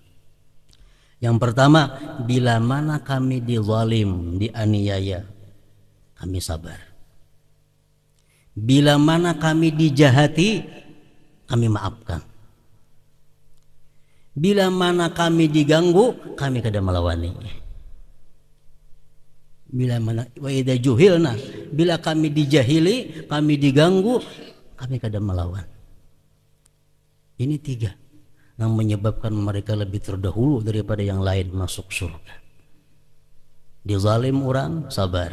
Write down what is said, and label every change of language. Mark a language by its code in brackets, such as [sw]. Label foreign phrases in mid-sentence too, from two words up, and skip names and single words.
[id] Yang pertama, bila mana kami dizalim, dianiaya, kami sabar. Bila mana kami dijahati, kami maafkan. Bila mana kami diganggu, kami kada melawani. Bila mana [ar] wa idza juhilna, [id] bila kami dijahili, kami diganggu, kami kada melawan. Ini 3 yang menyebabkan mereka lebih terdahulu daripada yang lain masuk surga. Dizalim orang, sabar.